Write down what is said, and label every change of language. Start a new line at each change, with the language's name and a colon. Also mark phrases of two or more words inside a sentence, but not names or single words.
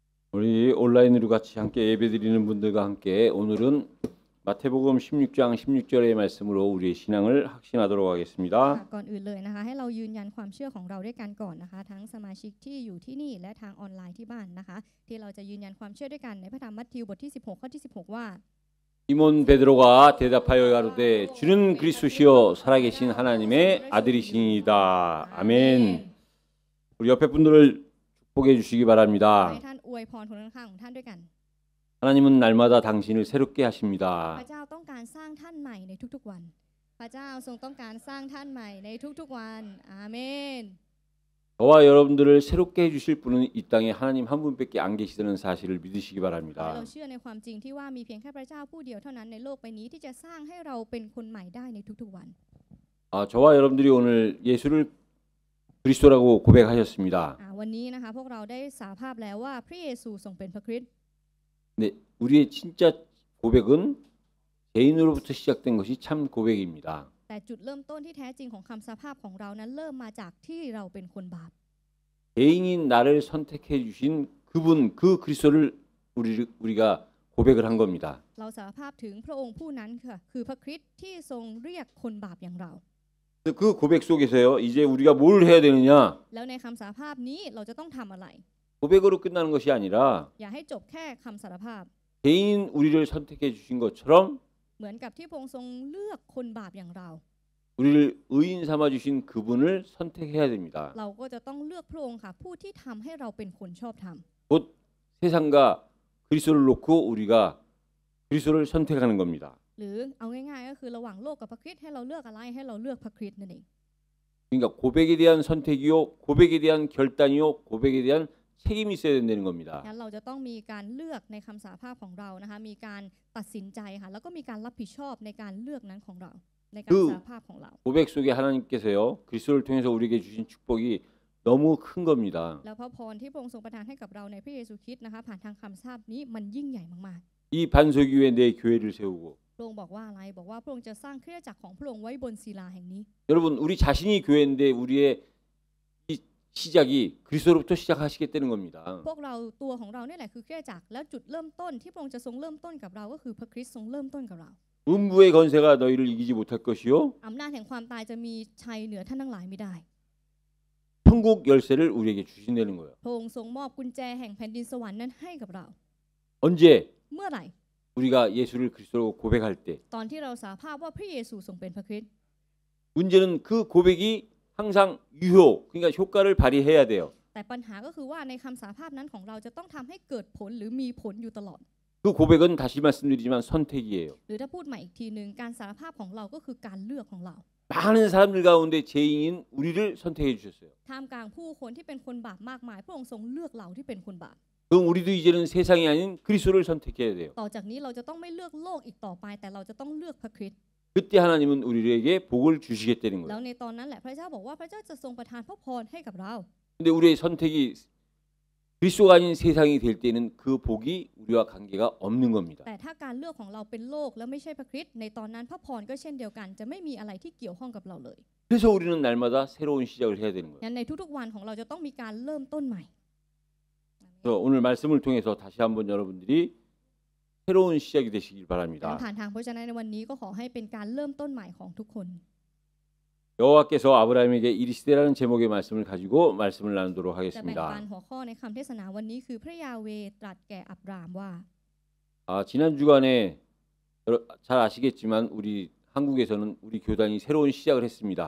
Korean: 우리 온라인으로 같이 함께 예배드리는 분들과 함께 오늘은 마태복음 16장 16절의 말씀으로 우리의 신앙을 확신하도록 하겠습니다.
Thai: ก่อนอื่นเลยนะคะให้เรายืนยันความเชื่อของเราด้วยกันก่อนนะคะทั้งสมาชิกที่อยู่ที่นี่และทางออนไลน์ที่บ้านนะคะที่เราจะยืนยันความเชื่อด้วยกันในพระธรรมมัทธิวบทที่16ข้อที่16ว่า
Korean: 시몬 베드로가 대답하여 가로되 주는 그리스도시요 살아계신 하나님의 아들이시니이다. 아멘. 우리 옆에 분들을 축복해 주시기
Thai: ขอ
Korean: 바랍니다.
Thai: ให้ท่านอวยพรคนข้างๆของท่านด้วยกัน
Korean: 하나님은 날마다 당신을 새롭게
Thai: พ
Korean: 하십니다.
Thai: ระเจ้าต้องการสร้างท่านใหม่ในทุกๆวันพระเจ้าทรงต้องการสร้างท่านใหม่ในทุกๆวันอาเมน
Korean: 저와 여러분들을 새롭게 해주실 분은 이 땅에 하나님 한 분밖에 안 계시다는 사실을 믿으시기
Thai: ขอให้
Korean: 바랍니다.
Thai: เราเชื่อในความจริงที่ว่ามีเพียงแค่พระเจ้าผู้เดียวเท่านั้นในโลกใบนี้ที่จะสร้างให้เราเป็นคนใหม่ได้ในทุกๆวัน
Korean: 저와 여러분들이 오늘 예수를 그리스도라고 고백하셨습니다.
Thai: วันนี้นะคะพวกเราได้สารภาพแล้วว่าพระเยซูทรงเป็นพระคริสต์
Korean: 네, 우리의 진짜 고백은 개인으로부터 시작된 것이 참 고백입니다.
Thai: แต่จุดเริ่มต้นที่แท้จริงของคำสารภาพของเรานั้นเริ่มมาจากที่เราเป็นคนบาป
Korean: 개인이 나를 선택해 주신 그분 그 그리스도를 우리가 고백을 한 겁니다.
Thai: เราสารภาพถึงพระองค์ผู้นั้นค่ะคือพระคริสต์ที่ทรงเรียกคนบาปอย่างเรา
Korean: 그 고백 속에서요. 이제 우리가 뭘 해야 되느냐?
Thai: แล้วในคำสารภาพนี้เราจะต้องทำอะไร
Korean: 고백으로 끝나는 것이 아니라
Thai: อย่าให้จบแค่คำสารภาพ
Korean: 개인 우리를 선택해 주신 것처럼
Thai: เหมือนกับที่พระองค์ทรงเลือกคนบาปอย่างเรา
Korean: 우리를 의인 삼아 주신 그분을 선택해야 됩니다.
Thai: เราก็จะต้องเลือกพระองค์ค่ะผู้ที่ทำให้เราเป็นคนชอบธรรม
Korean: 곧 세상과 그리스도를 놓고 우리가 그리스도를 선택하는 겁니다.
Thai: หรือเอาง่ายๆก็คือระหว่างโลกกับพระคริสต์ให้เราเลือกอะไรให้เราเลือกพระคริสต์นั่นเอง
Korean: 그러니까 고백에 대한 선택이요, 고백에 대한 결단이요, 고백에 대한 책임이 있어야 된다는 겁니다.
Thai: งั้นเราจะต้องมีการเลือกในคำสารภาพของเรานะคะมีการตัดสินใจค่ะแล้วก็มีการรับผิดชอบในการเลือกนั้นของเราในการสารภาพของเรา
Korean: 고백 속에 하나님께서요 그리스도를 통해서 우리에게 주신 축복이 너무 큰 겁니다.
Thai: แล้วพระพรที่พระองค์ทรงประทานให้กับเราในพระเยซูคริสต์นะคะผ่านทางคำสาปนี้มันยิ่งใหญ่มาก
Korean: 이 반석위에 내 교회를 세우고
Thai: ๆพระองค์บอกว่าอะไรบอกว่าพระองค์จะสร้างคริสตจักรของพระองค์ไว้บนศิลาแห่งนี้
Korean: 여러분 우리 자신이 교회인데 우리의 이 시작이 그리스도로부터 시작하시겠다는 겁니다.
Thai: พวกเราตัวของเราเนี่ยแหละคือคริสตจักรแล้วจุดเริ่มต้นที่พระองค์จะทรงเริ่มต้นกับเราก็คือพระคริสต์ทรงเริ่มต้นกับเรา
Korean: 음부의 건세가 너희를 이기지 못할 것이요
Thai: อำนาจแห่งความตายจะมีชัยเหนือท่านทั้งหลายไม่ได้
Korean: 천국 열쇠를 우리에게 주신다는 거예요.
Thai: พระองค์ทรงมอบกุญแจแห่งแผ่นดินสวรรค์นั้นให้กับเรา
Korean: 언제
Thai: เมื่อไหร่
Korean: 우리가 예수를 그리스도로 고백할 때
Thai: ตอนที่เราสารภาพว่าพระเยซูทรงเป็นพระคริสต์
Korean: 문제는 그 고백이 항상 유효 그러니까 효과를 발휘해야 돼요.
Thai: แต่ปัญหาก็คือว่าในคำสารภาพนั้นของเราจะต้องทำให้เกิดผลหรือมีผลอยู่ตลอด
Korean: 그 고백은 다시 말씀드리지만 선택이에요.
Thai: หรือถ้าพูดใหม่อีกทีนึงการสารภาพของเราก็คือการเลือกของเรา
Korean: 많은 사람들 가운데 죄인인 우리를 선택해 주셨어요.
Thai: ท่ามกลางผู้คนที่เป็นคนบาปมากมายพระองค์ทรงเลือกเราที่เป็นคนบาป
Korean: 그럼 우리도 이제는 세상이 아닌 그리스도를 선택해야 돼요.
Thai: ต่อจากนี้เราจะต้องไม่เลือกโลกอีกต่อไปแต่เราจะต้องเลือกพระคริสต์
Korean: 그때 하나님은 우리에게 복을 주시겠다는
Thai: แล้ว
Korean: 거예요.
Thai: ในตอนนั้นแหละพระเจ้าบอกว่าพระเจ้าจะทรงประทานพระพรให้กับเรา
Korean: 근데 우리의 선택이 그리스도가 아닌 세상이 될 때는 그 복이 우리와 관계가 없는 겁니다.
Thai: แต่ถ้าการเลือกของเราเป็นโลกแล้วไม่ใช่พระคริสต์ในตอนนั้นพระพรก็เช่นเดียวกันจะไม่มีอะไรที่เกี่ยวข้องกับเราเลย
Korean: 그래서 우리는 날마다 새로운 시작을 해야 되는 거예요.
Thai: งั้นในทุกๆวันของเราจะต้องมีการเริ่มต้นใหม่
Korean: 그래서 오늘 말씀을 통해서 다시 한번 여러분들이 새로운 시작이 되시길
Thai: การ
Korean: 바랍니다.
Thai: ผ่านทางพระเจ้าในวันนี้ก็ขอให้เป็นการเริ่มต้นใหม่ของทุกคน
Korean: 여호와께서 아브라함에게 이르시되라는 제목의 말씀을 가지고 말씀을 나누도록
Thai: จะแบ่ง
Korean: 하겠습니다.
Thai: ปันหัวข้อในคำเทศนาวันนี้คือพระยาเวห์ตรัสแก่อับรามว่า
Korean: 지난 주간에 잘 아시겠지만 우리 한국에서는 우리 교단이 새로운 시작을 했습니다.